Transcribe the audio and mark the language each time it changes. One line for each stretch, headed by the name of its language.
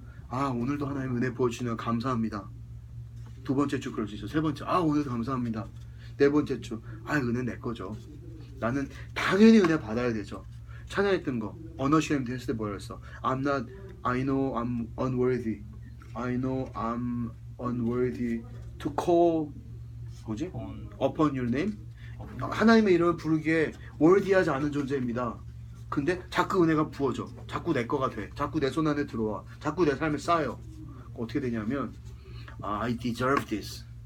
Korean: 오늘도 하나님 은혜 부어주시면 감사합니다. 두 번째 주 그럴 수 있어. 세 번째 오늘도 감사합니다. 네 번째 주 은혜 내 거죠. 나는 당연히 은혜 받아야 되죠. 찬양했던 거 unashamed 했을 때 뭐였어?
English: I know I'm unworthy. I know I'm unworthy to call
Korean: 뭐지?
English: upon your name.
Korean: 하나님의 이름을 부르기에 worthy하지 않은 존재입니다. 근데 자꾸 은혜가 부어져. 자꾸 내 거가 돼. 자꾸 내 손 안에 들어와. 자꾸 내 삶에 쌓여. 어떻게 되냐면
English: I deserve this.